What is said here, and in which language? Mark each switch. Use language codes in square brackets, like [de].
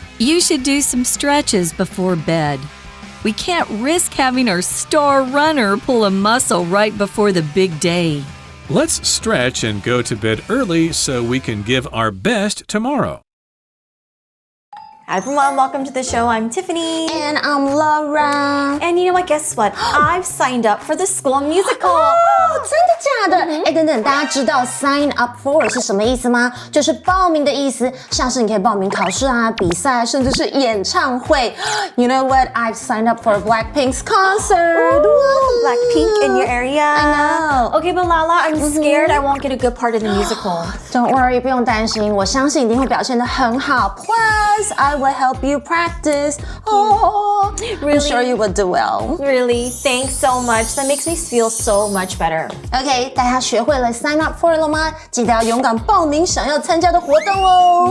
[en] You should do some stretches before bed. We can't risk having our star runner pull a muscle right before the big day. Let's stretch and go to bed early so we can give our best tomorrow. Hi everyone, welcome to the show. I'm Tiffany. And I'm Laura. And you know what? Guess what? I've signed up for the school musical. [zh] 真的假的？等等，大家知道 sign up for 是什么意思吗？就是报名的意思，像是你可以报名考试啊、比赛，甚至是演唱会。 [en] You know what? I've signed up for Blackpink's concert. Blackpink in your area? I know. Okay, but Lala, I'm scared I won't get a good part of the musical. Don't worry, [zh] 不用担心，我相信一定会表现得很好。 [en] Plus, I will help you practice. Oh, Really? I'm sure you will do well. Really? Thanks so much. That makes me feel so much better. [zh] OK， 大家学会了 sign up for 了吗？记得要勇敢报名想要参加的活动哦。